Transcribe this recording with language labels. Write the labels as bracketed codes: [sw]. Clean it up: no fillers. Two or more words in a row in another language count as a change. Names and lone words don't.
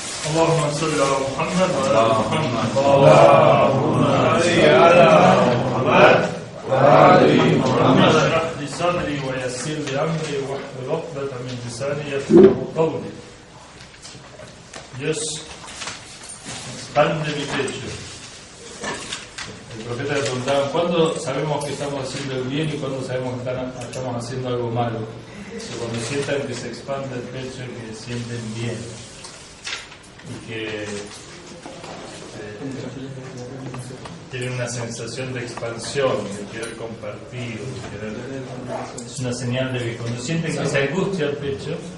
[ar] اللهم صل على محمد وعلى آل محمد. اللهم صل على محمد وعلى آل محمد. اشرح لي صدري ويسر لي أمري واحلل عقدة من لساني يفقهوا قولي. [es] Dios expande mi pecho. El profeta le preguntaba, ¿cuándo sabemos que estamos haciendo el bien y cuándo sabemos que estamos haciendo algo malo? Cuando sientan que se expande el pecho y que sienten bien y que tienen una sensación de expansión, de querer compartir, es una señal de que cuando sienten que se angustia el pecho,